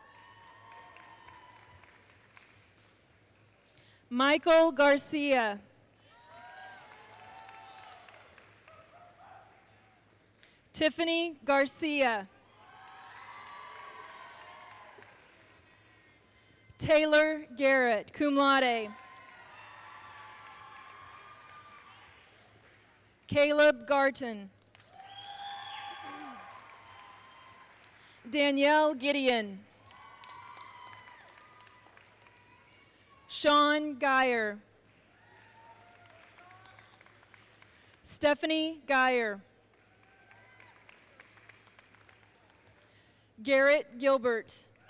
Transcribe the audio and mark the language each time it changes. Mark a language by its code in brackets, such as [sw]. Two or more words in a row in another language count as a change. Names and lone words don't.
[en] Michael Garcia. Tiffany Garcia. Taylor Garrett, [la] cum laude. [en] Caleb Garton. Danielle Gideon. Sean Geyer. Stephanie Geyer. Garrett Gilbert.